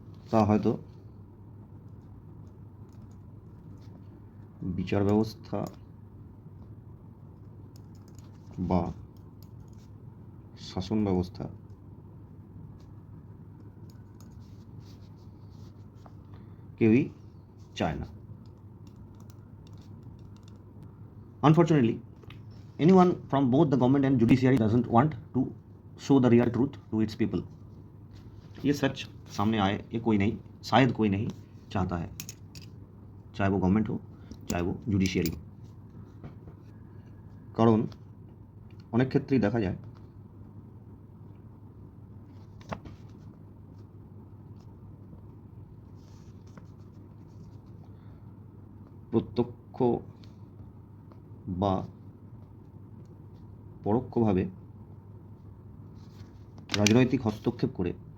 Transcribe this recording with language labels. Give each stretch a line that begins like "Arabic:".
Bangla: তা হয়তো বিচার ব্যবস্থা বা শাসন ব্যবস্থা কেউই চায় না।
English: Unfortunately, anyone from both the government and judiciary doesn't want to show the real truth to its people.
Hindi: ये सच सामने आए ये कोई नहीं, शायद कोई नहीं चाहता है, चाहे वो गवर्नमेंट हो चाहे वो জুডিশিয়ারি हो।
Bangla: কারণ অনেক ক্ষেত্রেই দেখা যায় প্রত্যক্ষ বা পরোক্ষভাবে রাজনৈতিক হস্তক্ষেপ করে